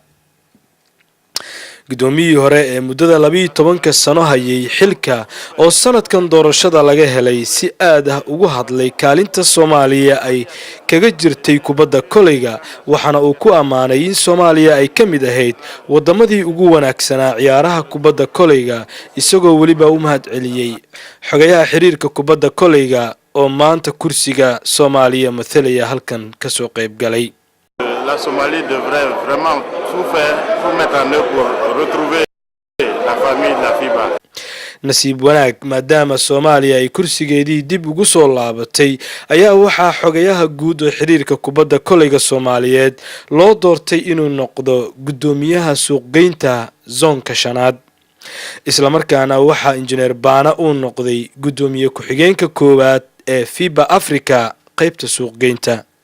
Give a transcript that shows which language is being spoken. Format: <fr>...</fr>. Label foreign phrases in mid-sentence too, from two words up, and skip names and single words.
<so>gudoomiyihii hore ee muddada 12 sano hayay xilka oo sanadkan doorashada laga helay si aad ah ugu hadlay kaalinta Soomaaliya ay kaga jirtay kubadda koleyga, waxaana uu ku amaanay in Soomaaliya ay ka mid ahayd wadamadii ugu wanaagsanaa ciyaaraha kubadda koleyga, isagoo waliba u mahad celiyay xogayaha xiriirka kubadda koleyga oo maanta kursiga Soomaaliya mathalaya halkan ka soo qayb galay.</so> <fr>La Somalie devrait vraiment tout faire pour mettre en œuvre pour retrouver la famille de la FIBA.</fr> <so>nasiib wanaag maadaama Soomaaliya ay kursigeedii dib ugu soo laabatay ayaa waxaa xogayaha guud ee xiriirka kubadda koleyga Soomaaliyeed loo doortay inuu noqdo gudoomiyaha suuqgeynta zoonka 5aad. isla markaana waxaa Engineer Bana uu noqday gudoomiye ku-xigeenka koowaad ee FIBA Africa qaybta suuqgeynta.</so>